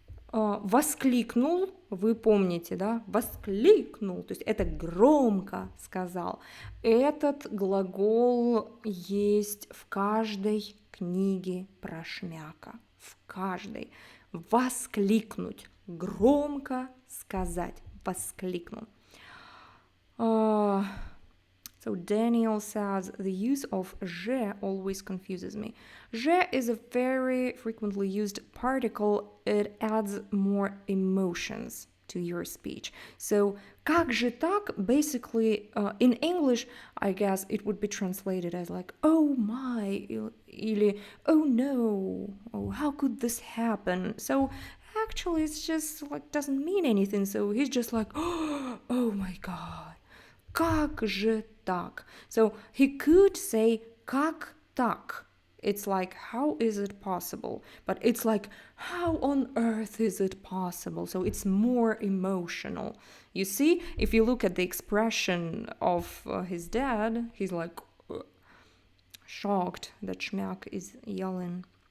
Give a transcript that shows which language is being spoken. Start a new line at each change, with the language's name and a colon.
Russian: Воскликнул, вы помните, да? Воскликнул, то есть это громко сказал. Этот глагол есть в каждой книге про Шмяка. В каждой. Воскликнуть, громко сказать. Воскликнул.
English: So Daniel says the use of je always confuses me. Je is a very frequently used particle. It adds more emotions to your speech.
Russian: So как же так?
English: Basically, in English, I guess it would be translated as like, oh my,
Russian: или
English: oh no, oh how could this happen? So actually, it's just like doesn't mean anything. So he's just like, oh my god.
Russian: Как же так?
English: So he could say
Russian: как так,
English: It's like, how is it possible? But it's like, how on earth is it possible? So it's more emotional. You see, if you look at the expression of his dad, he's like shocked that SHMYAK is yelling.